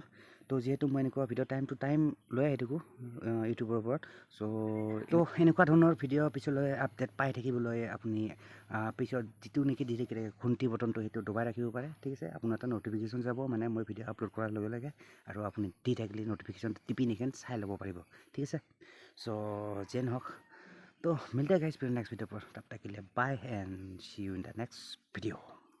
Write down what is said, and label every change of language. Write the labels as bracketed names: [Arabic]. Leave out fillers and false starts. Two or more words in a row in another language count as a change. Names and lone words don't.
[Assamese] তো যিহেতু মই এনেকুৱা ভিডিঅ' [English] time to time [Assamese] লৈ আহি থাকোঁ ইউটিউবৰ ওপৰত, চ' এনেকুৱা ধৰণৰ ভিডিঅ' পিছলৈ আপডেট পাই থাকিবলৈ আপুনি পিছত যিটো নেকি দি থাকে ঘণ্টি বটনটো, সেইটো দবাই ৰাখিব পাৰে, ঠিক আছে। আপোনাৰ এটা নটিফিকেশ্যন যাব, মানে মই ভিডিঅ' আপলোড কৰাৰ লগে লগে, আৰু আপুনি দি থাকিলে নটিফিকেশ্যন টিপি চাই ল'ব পাৰিব, ঠিক আছে। চ' যেন হওক, [Hindi] तो मिलते हैं [English] guys फिर next video [Hindi] पर, तब तक के लिए [English] bye and see you in the next video.